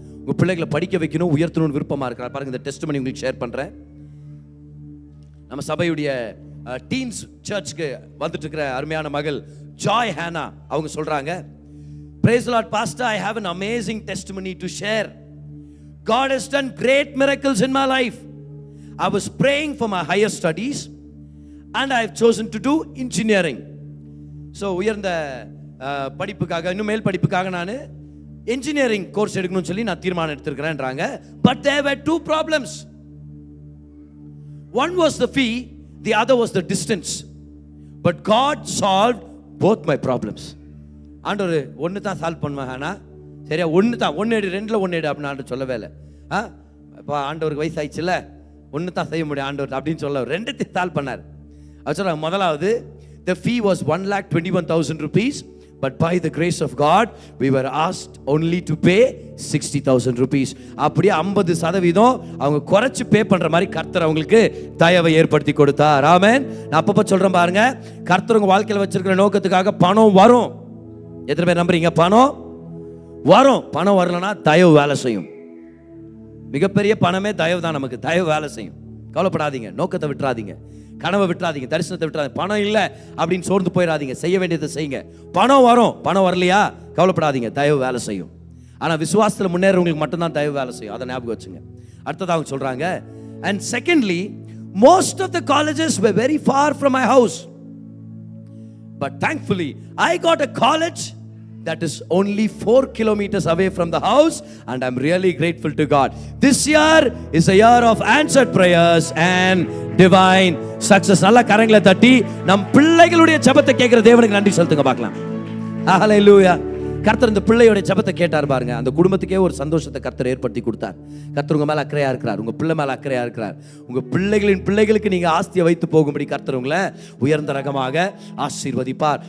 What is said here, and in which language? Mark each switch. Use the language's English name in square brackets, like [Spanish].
[Tamil] உங்க பிள்ளைகளை படிக்க வைக்கணும், உயர்த்தணும்னு விருப்பமா இருக்கிறார். பாருங்க, இந்த டெஸ்டிமனி உங்களுக்கு ஷேர் பண்றேன். நம்ம சபையுடைய டீன்ஸ் சர்ச்சுக்கு வந்துட்டு இருக்கிற அருமையான மகள் ஜாய் ஹானா அவங்க சொல்றாங்க, [English] praise the Lord pastor, I have an amazing testimony to share. God has done great miracles in my life. I was praying for my higher studies and I have chosen to do engineering. [Tamil] So உயர்ந்த படிப்புக்காக, இன்னும் மேல் படிப்புக்காக நான் engineering course எடுக்கணும்னு சொல்லி நான் தீர்மானம் எடுத்திருக்கிறேன்றாங்க. [English] But there were 2 problems. One was the fee, the other was the distance. But God solved both my problems. [Tamil] ஆண்டவர் ஒன்று தான் சால்வ் பண்ணுவாங்க. சரியா, ஒன்று தான், 1 எடு 2ல் 1 எடு அப்படின்னு ஆண்டவர் சொல்லவே இல்லை. இப்போ ஆண்டவருக்கு வயசாயிடுச்சுல, ஒன்று தான் செய்ய முடியும் ஆண்டவர் அப்படின்னு சொல்ல 2த்தையும் சால்வ் பண்ணார். அது சொல்கிறாங்க, [English] முதலாவது the fee was 1,21,000 rupees, but by the grace of God we were asked only to pay 60,000 rupees. [Tamil] அப்படியே 50% அவங்க குறைச்சு பே பண்ற மாதிரி கர்த்தர் அவங்களுக்கு தயவை ஏற்படுத்தி கொடுத்தார். ஆமென். நான் அப்பப்போ சொல்றேன் பாருங்க, கர்த்தர் உங்க வாழ்க்கையில் வச்சிருக்கிற நோக்கத்துக்காக பணம் வரும். எத்தனை பேர் நம்புறீங்க? பணம் வரும். பணம் வரலன்னா தயவு வேலை செய்யும். மிகப்பெரிய பணமே தயவு தான். நமக்கு தயவு வேலை செய்யும். கவலைப்படாதீங்க, நோக்கத்தை விட்டுறாதீங்க, கனவை விட்டுறாதீங்க, தரிசனத்தை விட்டுறாதீங்க. பணம் இல்லை அப்படின்னு சோர்ந்து போயிடாதீங்க, செய்ய வேண்டியதை செய்யுங்க. பணம் வரும். பணம் வரலையா கவலைப்படாதீங்க, தயவு வேலை செய்யும். ஆனால் விசுவாசத்தில் முன்னேறவங்களுக்கு மட்டும்தான் தயவு வேலை செய்யும். அதை ஞாபகம் வச்சுங்க. அடுத்ததாக அவங்க சொல்றாங்க, [English] and secondly, most of the colleges were very far from my house, but thankfully I got a college that is only 4 kilometers away from the house, and I'm really grateful to God. This year is a year of answered prayers and divine success. [Tamil] நல்ல கரங்களை தட்டி நம் பிள்ளைகளுடைய ஜெபத்தை கேட்கிற தேவனுக்கு நன்றி செலுத்துங்க பார்க்கலாம். ஹalleluya. கர்த்தர் இந்த பிள்ளையோட ஜெபத்தை கேட்டார் பாருங்க. அந்த குடும்பத்துக்கே ஒரு சந்தோஷத்தை கர்த்தர் ஏற்படுத்தி கொடுத்தார். கர்த்தர் உங்க மேல அக்கறையா இருக்கிறார், உங்க பிள்ளை மேல அக்கறையா இருக்கிறார். உங்க பிள்ளைகளின் பிள்ளைகளுக்கு நீங்க ஆஸ்தியை வைத்து போகும்படி கர்த்தர் உங்களை உயர்ந்த ரகமாக ஆசீர்வதிப்பார்.